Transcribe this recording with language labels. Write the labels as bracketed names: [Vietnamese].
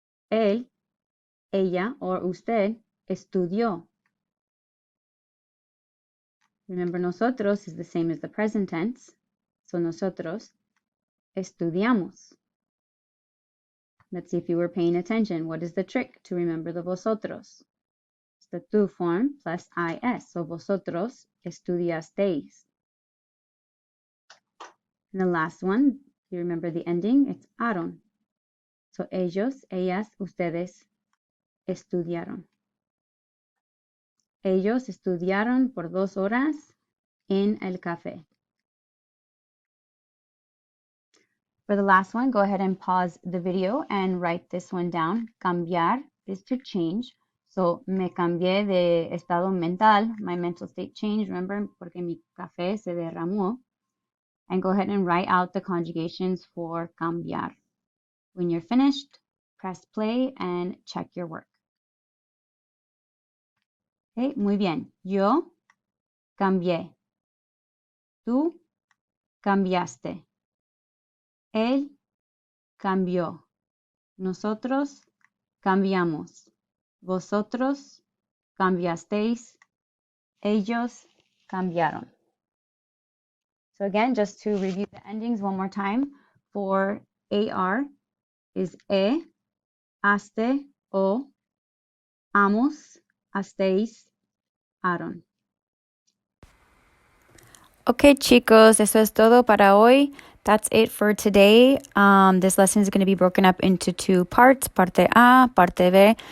[Spanish] Él, ella, or usted estudió. [English] Remember, nosotros is the same as the present tense. [Spanish] So nosotros estudiamos. [English] Let's see if you were paying attention. What is the trick to remember the vosotros? It's the tú form plus is. So [Spanish] vosotros estudiasteis. [English] And the last one, you remember the ending, it's aron. [Spanish] So ellos, ellas, ustedes estudiaron. Ellos estudiaron por 2 horas en el café. [English] For the last one, go ahead and pause the video and write this one down. Cambiar is to change. [Spanish] So, me cambié de estado mental. [English] My mental state changed, remember, [Spanish] porque mi café se derramó. [English] And go ahead and write out the conjugations for cambiar. When you're finished, press play and check your work. [Spanish] Okay, muy bien. Yo cambié. Tú cambiaste. Él cambió. Nosotros cambiamos. Vosotros cambiasteis. Ellos cambiaron. [English] So again, just to review the endings one more time, for AR is haste, o, amos, hasteis, aron. [Spanish] Okay, chicos, eso es todo para hoy. [English] That's it for today. This lesson is going to be broken up into 2 parts, parte A, parte B.